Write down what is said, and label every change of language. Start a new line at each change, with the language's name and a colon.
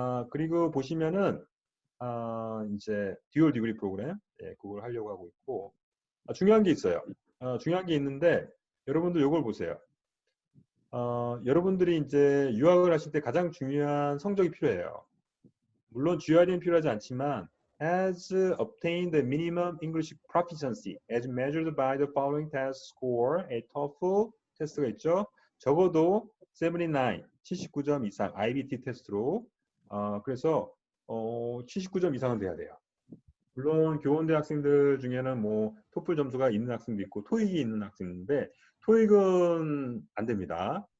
Korean: 그리고 보시면은 이제 듀얼 디그리 프로그램 그걸 하려고 하고 있고 중요한 게 있어요. 중요한 게 있는데 여러분들 이걸 보세요. 여러분들이 이제 유학을 하실 때 가장 중요한 성적이 필요해요. 물론 GRE는 필요하지 않지만
English: has obtained the minimum English proficiency as measured by the following test score, a TOEFL
Korean: 테스트가 있죠. 적어도 79점 이상 IBT 테스트로 그래서 79점 이상은 돼야 돼요. 물론 교원대 학생들 중에는 뭐 토플 점수가 있는 학생도 있고 토익이 있는 학생인데 토익은 안 됩니다.